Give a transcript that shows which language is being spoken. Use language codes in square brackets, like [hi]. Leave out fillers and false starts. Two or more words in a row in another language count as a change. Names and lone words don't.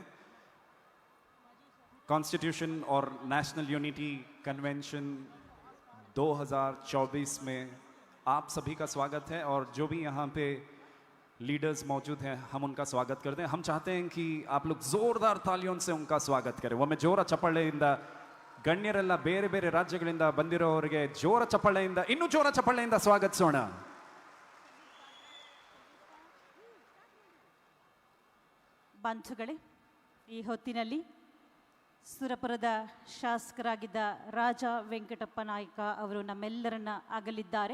[hi] कॉन्स्टिट्यूशन और नेशनल यूनिटी कन्वेंशन 2024 में आप सभी का स्वागत है और जो भी यहाँ पे लीडर्स मौजूद हैं हम उनका स्वागत करते हैं. हम चाहते हैं कि आप लोग जोरदार तालियों से उनका स्वागत करें. [kn] ಒಮ್ಮೆ ಜೋರ ಚಪ್ಪಾಳೆಯಿಂದ ಗಣ್ಯರೆಲ್ಲ ಬೇರೆ ಬೇರೆ ರಾಜ್ಯಗಳಿಂದ ಬಂದಿರೋರಿಗೆ ಜೋರ ಚಪ್ಪಾಳೆಯಿಂದ, ಇನ್ನೂ ಜೋರ ಚಪ್ಪಾಳೆಯಿಂದ ಸ್ವಾಗತಿಸೋಣ. ಬಂಧುಗಳೇ, ಈ ಹೊತ್ತಿನಲ್ಲಿ ಸುರಪುರದ ಶಾಸಕರಾಗಿದ್ದ ರಾಜ ವೆಂಕಟಪ್ಪ ನಾಯ್ಕ ಅವರು ನಮ್ಮೆಲ್ಲರನ್ನ ಅಗಲಿದ್ದಾರೆ.